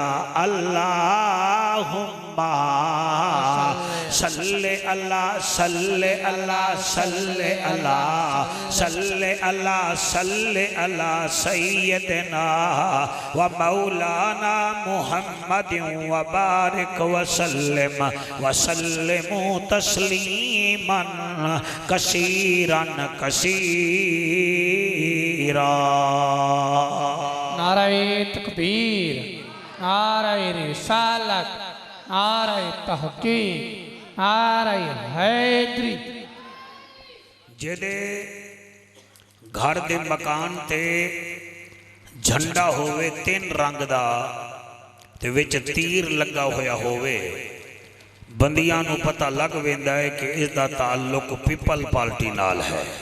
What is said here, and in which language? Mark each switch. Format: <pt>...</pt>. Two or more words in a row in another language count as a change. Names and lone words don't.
<ar>اللهم صل على صل على صل على صل على صل على سيدنا و مولانا محمد و بارك وسلم وسلم تسليما كثيرا كثيرا.</ar> <ur>نعرۂ تکبیر، نعرۂ رسالت، نعرۂ تحقیق، نعرۂ حیدری.</ur> <pa>جیدے گھر دے مکان تے جھنڈا ہووے 3 رنگ دا تے وچ تیر لگا ہویا ہووے، بندیاں نوں پتا لگ ویندا ہے کہ اسدا تعلق پیپل پارٹی نال ہے.</pa>